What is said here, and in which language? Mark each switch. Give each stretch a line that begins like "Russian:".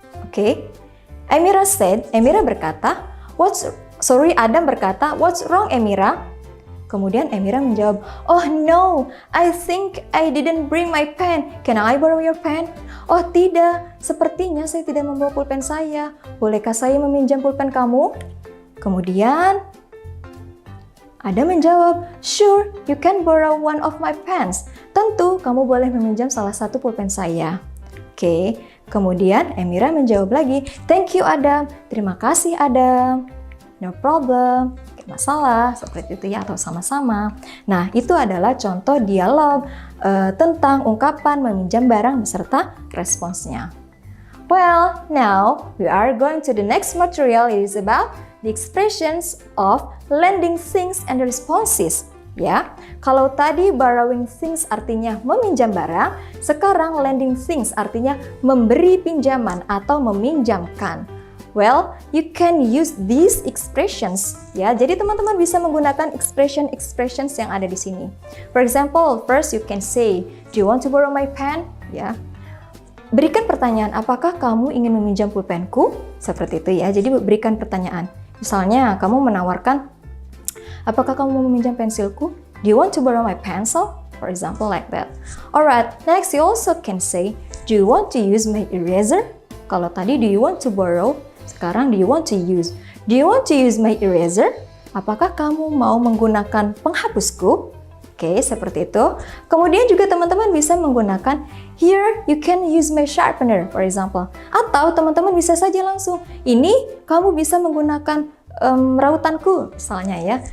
Indonesian: Okay, Emira berkata, Adam berkata,
English: "What's wrong, Emira?"
Indonesian: Kemudian Emira menjawab,
English: "Oh no, I think I didn't bring my pen. Can I borrow your pen?"
Indonesian: "Oh tidak, sepertinya saya tidak membawa pulpen saya. Bolehkah saya meminjam pulpen kamu?" Kemudian Adam menjawab,
English: "Sure, you can borrow one of my pens."
Indonesian: Tentu, kamu boleh meminjam salah satu pulpen saya. Oke, kemudian Emira menjawab lagi,
English: "Thank you, Adam."
Indonesian: Terima kasih, Adam.
English: No problem,
Indonesian: gak masalah, seperti itu ya, atau sama-sama. Nah, itu adalah contoh dialog tentang ungkapan meminjam barang beserta responsnya.
English: Well, now we are going to the next material. It is about the expressions of lending things and the responses.
Indonesian: Ya, kalau tadi borrowing things artinya meminjam barang, sekarang lending things artinya memberi pinjaman atau meminjamkan.
English: Well, you can use these expressions, ya.
Indonesian: Jadi teman-teman bisa menggunakan expressions yang ada di sini.
English: For example, first you can say, "Do you want to borrow my pen?" Ya.
Indonesian: Berikan pertanyaan, apakah kamu ingin meminjam pulpenku? Seperti itu ya. Jadi berikan pertanyaan. Misalnya, kamu menawarkan, apakah kamu mau meminjam pensilku?
English: Do you want to borrow my pencil? For example, like that. Alright, next you also can say, "Do you want to use my eraser?"
Indonesian: Kalau tadi,
English: do you want to borrow? Sekarang, do you want to use? Do you want to use my eraser?
Indonesian: Apakah kamu mau menggunakan penghapusku? Oke, seperti itu. Kemudian juga teman-teman bisa menggunakan
English: here you can use my sharpener, for example.
Indonesian: Atau teman-teman bisa saja langsung, ini kamu bisa menggunakan rautanku, misalnya ya.